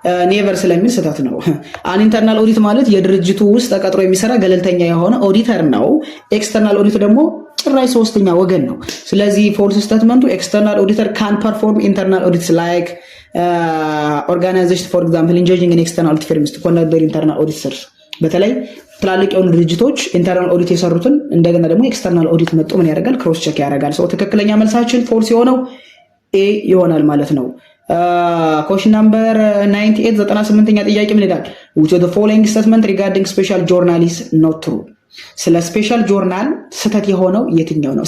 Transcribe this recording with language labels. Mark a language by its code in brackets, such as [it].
[am] ኔቨር ስለሚል ስህተት ነው። አን ኢንተርናል ኦዲት ማለት የድርጅቱ ውስጥ ተቀጥሮ የሚሰራ ገለልተኛ የሆነ ኦዲተር ነው። ኤክስተርናል ኦዲት ደግሞ ጭራሽ ሶስተኛ ወገን ነው። ስለዚህ ፎልስ ስቴትመንቱ ኤክስተርናል ኦዲተር ካን ፐርፎርም ኢንተርናል ኦዲትስ ላይክ ኦርጋናይዜሽን ፎር ኤግዛምፕል ኢንጌጂንግ ኢን ኤክስተርናል ኦዲት ፊርምስ ቱ ኮንዳክት ዜር ኢንተርናል ኦዲትስ። በተለይ ትላልቅ የሆኑ ድርጅቶች ኢንተርናል ኦዲት የሰሩትን እንደገና ደግሞ ኤክስተርናል ኦዲት መጥቶ ምን ያደርጋል? ክሮስ ቼክ ያደርጋል። ሰው ትክክለኛ መልሳችን ፎልስ የሆነው ኤ ይሆናል ማለት ነው። question number 98 98ኛ ጥያቄ ምን ይላል? [en] which of the following statement regarding special journal is not true? [am] ስለ ስፔሻል ጆርናል ስህተት የሆነው የትኛው ነው?